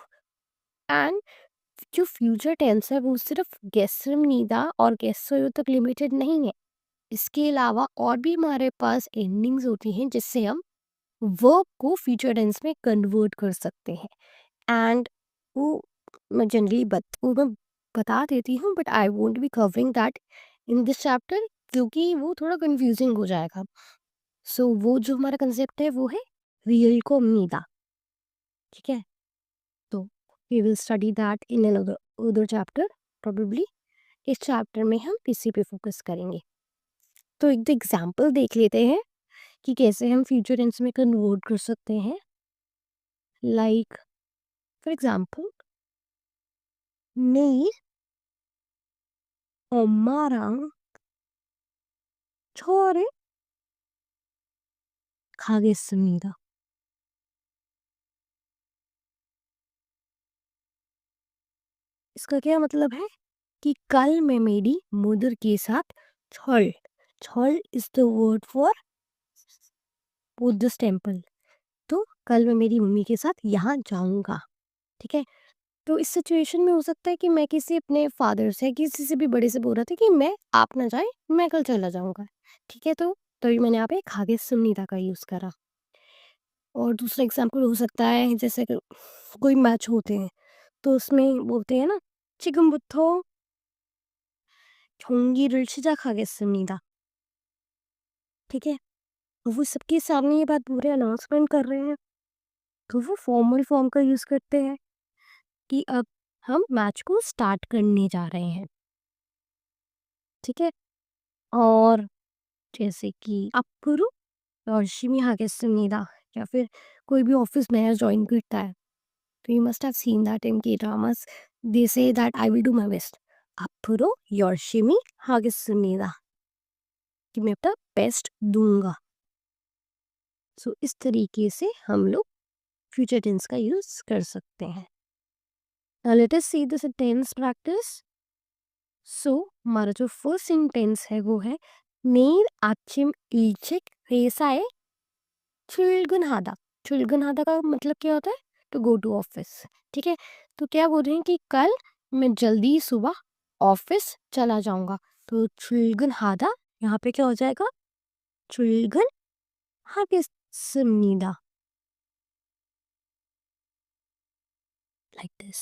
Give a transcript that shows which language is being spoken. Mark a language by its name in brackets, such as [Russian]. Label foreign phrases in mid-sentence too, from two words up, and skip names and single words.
[Hindi] एंड जो [English] future tense [Hindi] है वो सिर्फ गेसुनीदा और गेसयो तक लिमिटेड नहीं है। इसके अलावा और भी हमारे पास एंडिंग्स होती हैं जिससे हम वर्ब को [English] future tense [Hindi] में कन्वर्ट कर सकते हैं। एंड वो वो मैं बता देती हूँ, [English] but I won't be covering that in this chapter, [Hindi] क्योंकि वो थोड़ा कंफ्यूजिंग हो जाएगा। सो वो जो हमारा कंसेप्ट है वो है रियल को मीदा। ठीक है, तो [English] we will study that in other chapter probably. [Hindi] इस चैप्टर में हम इसी पे फोकस करेंगे। तो एक एग्जाम्पल देख लेते हैं कि कैसे हम [English] future tense [Hindi] में कन्वर्ट कर सकते हैं। [English] like for example, [Korean] 내일 엄마랑 처를 가겠습니다। [Hindi] इसका क्या मतलब है कि कल मैं मेरी मदर के साथ छल छल [English] is the word for Buddhist temple, [Hindi] तो कल मैं मेरी मम्मी के साथ यहाँ जाऊंगा। ठीक है, तो इस सिचुएशन में हो सकता है कि मैं किसी अपने फादर से, किसी से भी बड़े से बोल रहा था कि मैं, आप ना जाए, मैं कल चला जाऊंगा। ठीक है, तो तभी मैंने यहाँ पे खागे सुनीता का यूज़ करा। और दूसरा एग्जाम्पल हो सकता है, जैसे कि कोई मैच होते हैं तो उसमें बोलते हैं ना, [Korean] 지금부터 경기를 시작하겠습니다। [Hindi] ठीक है, तो वो सबके सामने ये बात पूरे अनाउंसमेंट कर रहे हैं, तो वो [English] formal form [Hindi] का यूज़ करते हैं कि अब हम मैच को स्टार्ट करने जा रहे हैं। ठीक है, और जैसे कि [Korean] 앞으로 열심히 하겠습니다, [Hindi] या फिर कोई भी ऑफिस नया ज्वाइन करता है, तो [English] you must have seen that in K-dramas. They say that I will do my best. [Korean] 앞으로 열심히 하겠습니다, [Hindi] कि मैं अपना बेस्ट दूंगा। सो इस तरीके से हम लोग [English] future tense [Hindi] का यूज कर सकते हैं। [English] now let us see the sentence practice. [Hindi] सो हमारा जो [English] first sentence [Hindi] है वो है [Korean] 내일 아침 일찍 회사에 출근하다। [Hindi] 출근하다 का मतलब क्या होता है? [English] to go to office. [Hindi] ठीक है, तो क्या बोल रहे हैं कि कल मैं जल्दी सुबह ऑफिस चला जाऊंगा। तो 출근하다 यहाँ पे क्या हो जाएगा? 출근하겠습니다, [English] like this.